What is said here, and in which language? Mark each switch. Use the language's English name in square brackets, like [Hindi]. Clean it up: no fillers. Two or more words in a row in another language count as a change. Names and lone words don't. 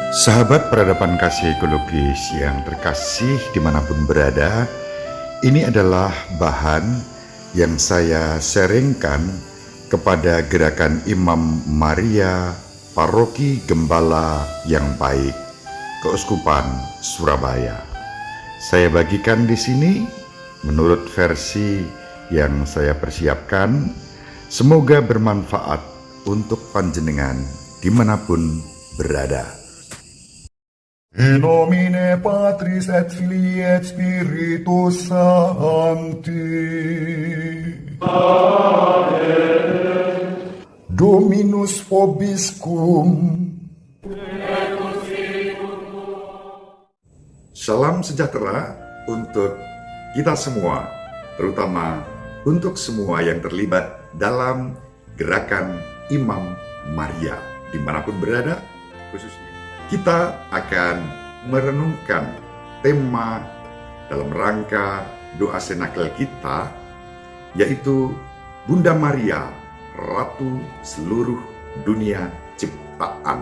[Indonesian] Sahabat peradaban kasih ekologis yang terkasih dimanapun berada, ini adalah bahan yang saya sharingkan kepada Gerakan Imam Maria Paroki Gembala yang Baik, Keuskupan Surabaya. Saya bagikan di sini menurut versi yang saya persiapkan. Semoga bermanfaat untuk panjenengan dimanapun berada. [Latin] In nomine Patris et Filii et Spiritus Sancti. Amen. Dominus vobiscum. [Indonesian] Salam sejahtera untuk kita semua, terutama untuk semua yang terlibat dalam Gerakan Imam Maria dimanapun berada. Khususnya kita akan merenungkan tema dalam rangka doa senakel kita, yaitu Bunda Maria, Ratu seluruh dunia ciptaan.